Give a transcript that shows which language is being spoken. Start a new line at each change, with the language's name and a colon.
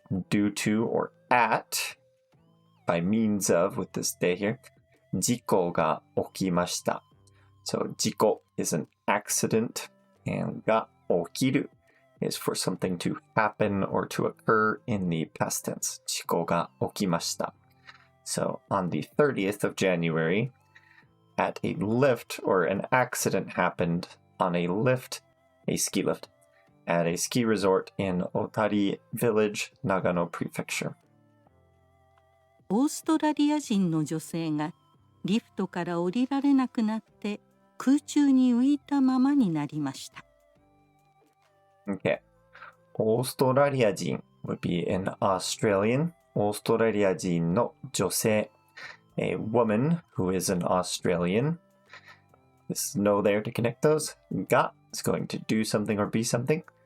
English: due to or at by means of with this day here
Japanese: 事故が起きました
English: So 事故 is an accident and
Japanese: が起きる
English: is for something to happen or to occur in the past tense 事故が起きました So on the 30th of January at a lift or an accident happened on a lift, a ski lift at a ski resort in Otari village, Nagano prefecture.
Japanese: オーストラリア人の女性がリフトから降りられなくなって空中に浮いたままになりました。
English: Okay. オーストラリア人 would be an Australian.
Japanese: オーストラリア人の女性
English: a woman who is an Australian. There's no there to connect those. が is going to do something or be something.